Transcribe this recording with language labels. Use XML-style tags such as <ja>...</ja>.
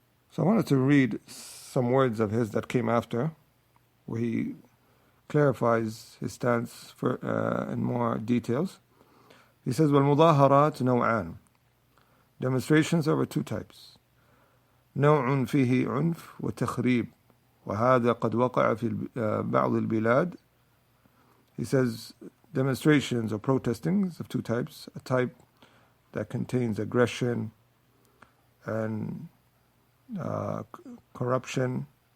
<en>So I wanted to read some words of his that came after, where he clarifies his stance in more details. He says,</en> <ar>وَالْمُظَاهَرَاتُ نَوْعَانِ.</ar> <en>Demonstrations are of two types.</en> <ar>نوع فيه عنف وتخريب وهذا قد وقع في بعض البلاد.</ar> <en>He says demonstrations or protestings of two types. A type that contains aggression and corruption.</en>